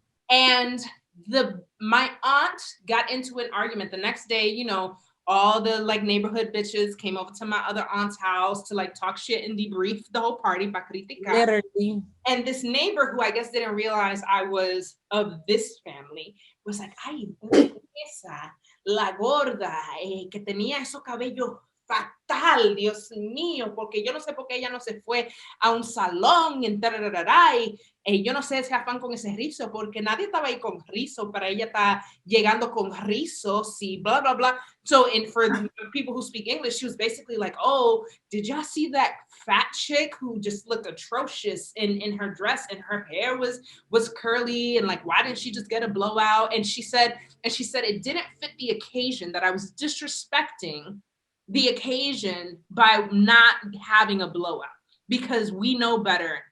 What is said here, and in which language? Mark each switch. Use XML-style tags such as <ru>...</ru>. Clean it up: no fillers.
<en>and my aunt got into an argument the next day. You know, all the like neighborhood bitches came over to my other aunt's house to like talk shit and debrief the whole party. Literally.</en> <es>And this neighbor who I guess didn't realize I was of this family was like, ay, esa, la gorda, que tenía esos cabellos fatal, Dios mío, porque yo no sé por qué ella no se fue a un salón y yo no sé ese afán con ese rizo, porque nadie estaba ahí con rizo, pero ella está llegando con rizos y blah, blah, blah.</es> <en>So, and for people who speak English, she was basically like, oh, did y'all see that fat chick who just looked atrocious in her dress and her hair was curly and like, why didn't she just get a blowout? And she said it didn't fit the occasion, that I was disrespecting the occasion by not having a blowout, because we know better</en>